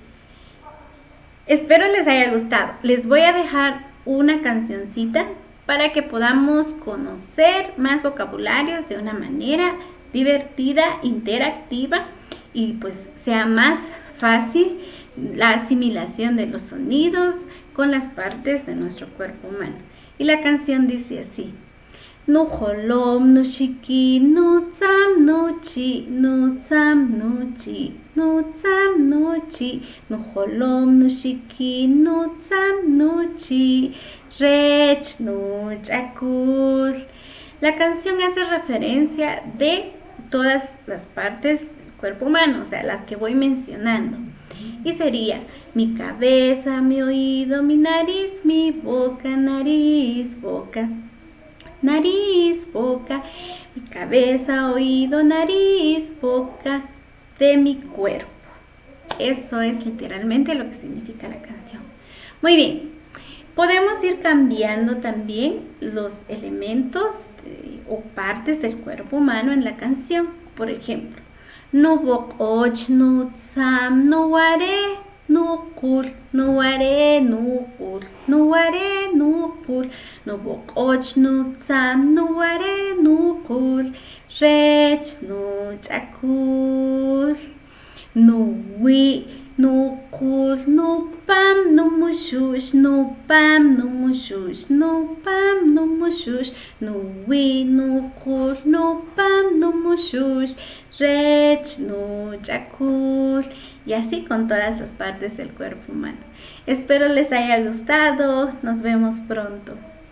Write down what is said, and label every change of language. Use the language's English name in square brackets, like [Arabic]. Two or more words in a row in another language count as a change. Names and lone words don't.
[Spanish] Espero les haya gustado. Les voy a dejar una cancioncita para que podamos conocer más vocabularios de una manera divertida, interactiva y pues sea más fácil la asimilación de los sonidos con las partes de nuestro cuerpo humano. Y la canción dice así: [Kaqchikel] Nu holom, nu shiki, nu tsam, nu chi, nu tsam, nu chi, nu tsam, nu chi, nu holom, nu shiki, nu tsam, nu chi, rech, nu chakul. [Spanish] La canción hace referencia de todas las partes del cuerpo humano, o sea, las que voy mencionando. Y sería mi cabeza, mi oído, mi nariz, mi boca, nariz, boca. Nariz, boca, mi cabeza, oído, nariz, boca de mi cuerpo. Eso es literalmente lo que significa la canción. Muy bien, podemos ir cambiando también los elementos o partes del cuerpo humano en la canción. Por ejemplo, [Kaqchikel] nu bok och, nu tsam, nu ware, nu kul, nu ware, nu kul, nu ware, nu kul, nu bok och, nu tsam, nu ware, nu kul, rech, nu chakul, nu wi, nu kul, nu pam, nu mushush, nu pam, nu mushush, nu pam, nu mushush, nu wi, nu kul, nu pam, nu mushush, rech, nu chakul. [Spanish] Y así con todas las partes del cuerpo humano. Espero les haya gustado. Nos vemos pronto.